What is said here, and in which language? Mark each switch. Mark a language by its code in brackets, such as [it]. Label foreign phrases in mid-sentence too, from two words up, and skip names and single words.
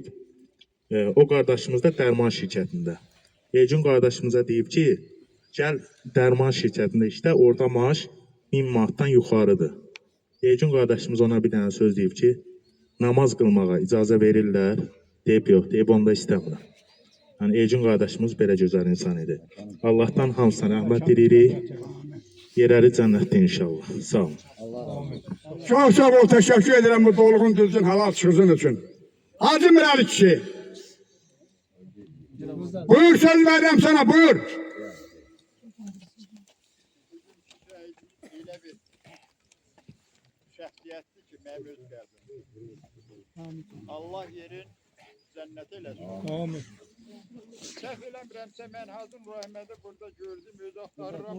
[az] O qardaşımız da dərman şirkətində. Elgün qardaşımıza deyib ki, gəl dərman şirkətində işlə, orada maaş 1000 manatdan yuxarıdır. Elgün qardaşımız ona bir dənə söz deyib ki, namaz qılmağa icazə verirlər. Deyib yox, deyib onda istəmirəm. Yəni Elgün qardaşımız belə gözəl insan idi. Allah'tan hamısına rəhmət diləyirik. Yerləri cənnətdə inşallah. Sağ olun. [tr] Çok sağ ol, teşekkür ederim bu [az] dolğun düzgün halal çıxızın [tr] için. Hacı Mirali kişi. Buyur söz verdim sana, [az] buyur. Şəxsiyyətli ki, mənim öz qəlbim. Allah yerin cənnət eləsin. Amin. Səhv eləmirəmsə, mən Hazım Rəhmədi burada gördüm, öz axtarıram.